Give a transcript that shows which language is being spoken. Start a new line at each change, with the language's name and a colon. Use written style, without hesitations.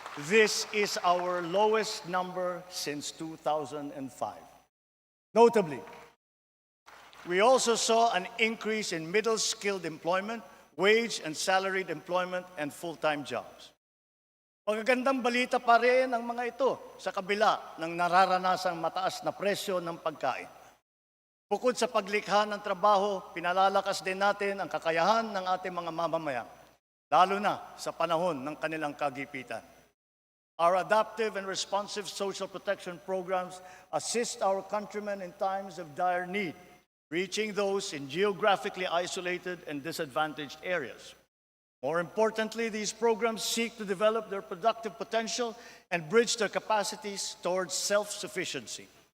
English: This is our lowest number since 2005. Notably, we also saw an increase in middle-skilled employment, wage and salaried employment, and full-time jobs.
Filipino: Magagandang balita pa rin ang mga ito sa kabila ng nararanasang mataas na presyo ng pagkain. Bukod sa paglikha ng trabaho, pinalalakas din natin ang kakayahan ng ating mga mamamayan, lalo na sa panahon ng kanilang kagipitan.
English: Our adaptive and responsive social protection programs assist our countrymen in times of dire need, reaching those in geographically isolated and disadvantaged areas. More importantly, these programs seek to develop their productive potential and bridge their capacities towards self-sufficiency.